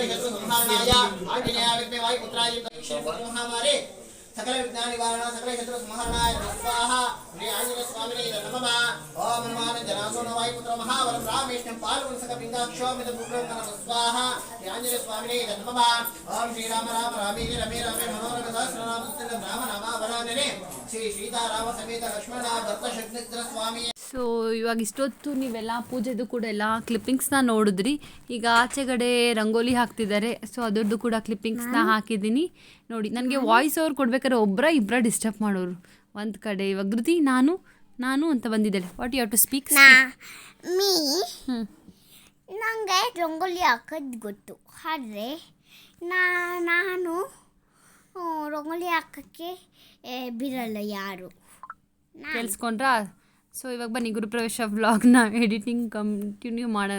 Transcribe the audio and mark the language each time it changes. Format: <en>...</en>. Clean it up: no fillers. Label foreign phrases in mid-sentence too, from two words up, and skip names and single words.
<sa>शत्रु संहारणाय आंजनेय विद्मे वायुपुत्राय एकशिरभूत महामारे सकल विज्ञान निवारण सकल शत्रु संहारणाय स्वाहा श्री आंजनेय स्वामिने नमः ओम नमः जनासोन वायुपुत्र महाबलं रामेष्टं पालवं सकल पिंगाक्षोमित पुत्रं नमः स्वाहा श्री आंजनेय स्वामिने नमः ओम श्री राम राम रामे रमे रमे मनोरम सहस्रनाम स्तुल्यं राम नामावरानने ಶ್ರೀ ಸೀತಾರಾಮ ಸಮೇತ ಲಕ್ಷ್ಮಣ ಭರತ ಶತ್ರುಘ್ನ ಸ್ವಾಮಿ.</sa> <kn>ಸೊ ಇವಾಗ ಇಷ್ಟೊತ್ತು ನೀವೆಲ್ಲ ಪೂಜೆದು ಕೂಡ ಎಲ್ಲ ಕ್ಲಿಪ್ಪಿಂಗ್ಸ್ನ ನೋಡಿದ್ರಿ. ಈಗ ಆಚೆಗಡೆ ರಂಗೋಲಿ ಹಾಕ್ತಿದ್ದಾರೆ. ಸೊ ಅದರದ್ದು ಕೂಡ ಕ್ಲಿಪ್ಪಿಂಗ್ಸ್ನ ಹಾಕಿದ್ದೀನಿ ನೋಡಿ. ನನಗೆ</kn> <en>voice over</en> <kn>ಕೊಡ್ಬೇಕಾದ್ರೆ ಇಬ್ಬರ ಡಿಸ್ಟರ್ಬ್ ಮಾಡೋರು ಒಂದು ಕಡೆ. ಇವಾಗ ಧೃತಿ ನಾನು ಅಂತ ಬಂದಿದ್ದಾಳೆ.</kn> <en>what you have to speak?</en> <kn>ನನಗೆ ರಂಗೋಲಿ ಹಾಕೋದು ಗೊತ್ತು, ಆದರೆ ನಾನು ರಂಗೋಲಿ ಹಾಕೋಕ್ಕೆ ಬಿಡಲ್ಲ ಯಾರು. ಕೇಳಿಸ್ಕೊಂಡ್ರಾ? ಸೊ ಇವಾಗ ಬನ್ನಿ ಗುರುಪ್ರವೇಶ ವ್ಲಾಗ್ನ</kn> <en>editing continue</en> <kn>ಮಾಡೋಣ.</kn>